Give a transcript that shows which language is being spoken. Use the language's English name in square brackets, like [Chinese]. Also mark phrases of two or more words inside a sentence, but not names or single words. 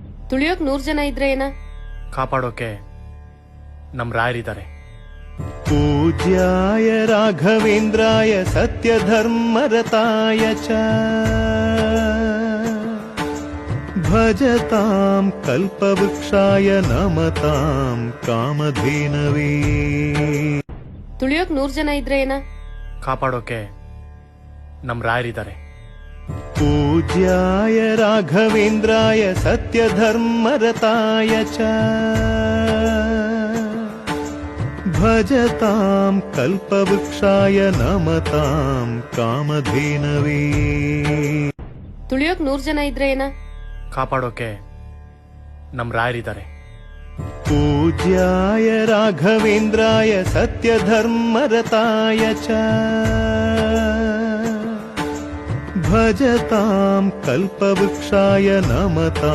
[Kannada] ತುಳಿಯೋಕ್ 100 ಜನ ಇದ್ರೆ ಏನ, ಕಾಪಾಡೋಕೆ ನಮ್ ರಾಯರಿದ್ದಾರೆ. [Sanskrit] पूज्याय राघवेन्द्राय सत्यधर्मरताय च भजतां कल्पवृक्षाय नमतां कामधेनवे. [Kannada] ತುಳಿಯೋಕ್ 100 ಜನ ಇದ್ರೆ ಏನ, ಕಾಪಾಡೋಕೆ ನಮ್ ರಾಯರಿದ್ದಾರೆ. [Sanskrit] पूज्याय राघवेन्द्राय सत्यधर्मरताय च भजतां कल्पवृक्षाय नमतां कामधेनवे. [Kannada] ತುಳಿಯೋಕ್ 100 ಜನ ಇದ್ರೆ ಏನ, ಕಾಪಾಡೋಕೆ ನಮ್ ರಾಯರಿದ್ದಾರೆ. [Sanskrit] पूज्याय राघवेन्द्राय सत्यधर्मरताय च भजतां कल्पवृक्षाय नमतां